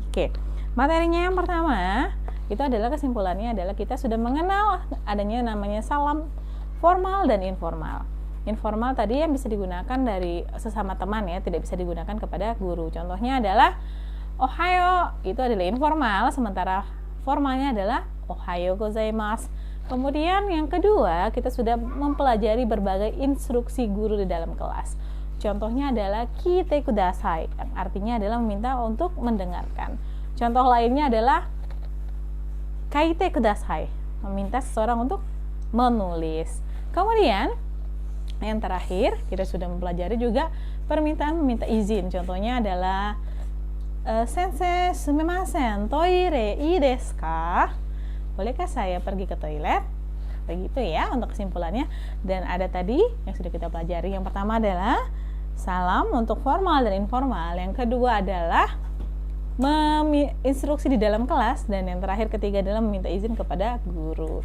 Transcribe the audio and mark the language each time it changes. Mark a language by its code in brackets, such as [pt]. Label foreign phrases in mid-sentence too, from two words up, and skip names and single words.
[id] Oke, materinya yang pertama itu adalah kesimpulannya adalah kita sudah mengenal adanya namanya salam formal dan informal. Informal tadi yang bisa digunakan dari sesama teman ya, tidak bisa digunakan kepada guru. Contohnya adalah ohayo, itu adalah informal, sementara formalnya adalah [ja] おはようございます. [id] Kemudian yang kedua, kita sudah mempelajari berbagai instruksi guru di dalam kelas. Contohnya adalah [ja] 聞いてください, [id] yang artinya adalah meminta untuk mendengarkan. Contoh lainnya adalah [ja] 書いてください, [id] meminta seseorang untuk menulis. Kemudian yang terakhir, kita sudah mempelajari juga permintaan meminta izin. Contohnya adalah [ja] 先生すみませんトイレいいですか? [id] Bolehkah saya pergi ke toilet? Begitu ya untuk kesimpulannya. Dan ada tadi yang sudah kita pelajari. Yang pertama adalah salam untuk formal dan informal. Yang kedua adalah instruksi di dalam kelas, dan yang terakhir ketiga adalah meminta izin kepada guru.